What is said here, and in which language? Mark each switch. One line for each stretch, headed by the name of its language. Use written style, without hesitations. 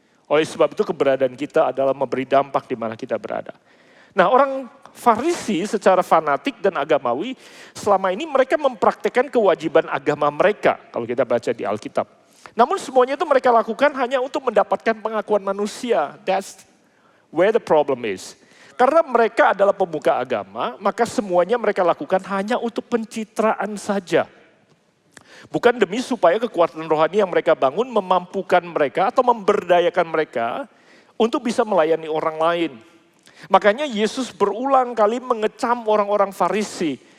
Indonesian: Oleh sebab itu keberadaan kita adalah memberi dampak di mana kita berada. Nah, orang Farisi secara fanatik dan agamawi, selama ini mereka mempraktikkan kewajiban agama mereka, kalau kita baca di Alkitab. Namun semuanya itu mereka lakukan hanya untuk mendapatkan pengakuan manusia.
English: That's where the problem is.
Indonesian: Karena mereka adalah pemuka agama, maka semuanya mereka lakukan hanya untuk pencitraan saja. Bukan demi supaya kekuatan rohani yang mereka bangun memampukan mereka atau memberdayakan mereka untuk bisa melayani orang lain. Makanya Yesus berulang kali mengecam orang-orang Farisi.